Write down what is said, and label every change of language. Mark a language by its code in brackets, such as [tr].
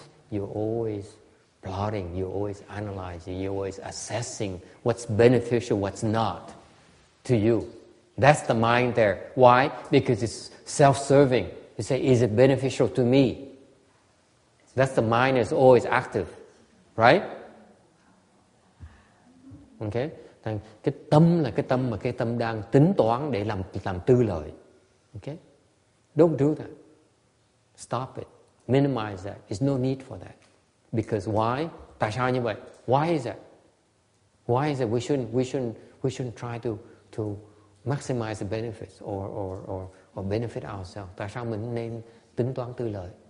[en] You're always plotting, you're always analyzing, you're always assessing what's beneficial, what's not to you. That's the mind there. Why? Because it's self-serving. You say, is it beneficial to me? That's the mind is always active. Right? Okay? [vi] Cái tâm là cái tâm đang tính toán để làm tư lợi. [en] Okay? Don't do that. Stop it. Minimize that. There's no need for that. Because why? [vi] Tại sao như vậy? [en] Why is that? Why is it we shouldn't try to maximize the benefits or benefit ourselves? [vi] Tại sao mình nên tính toán tư lợi?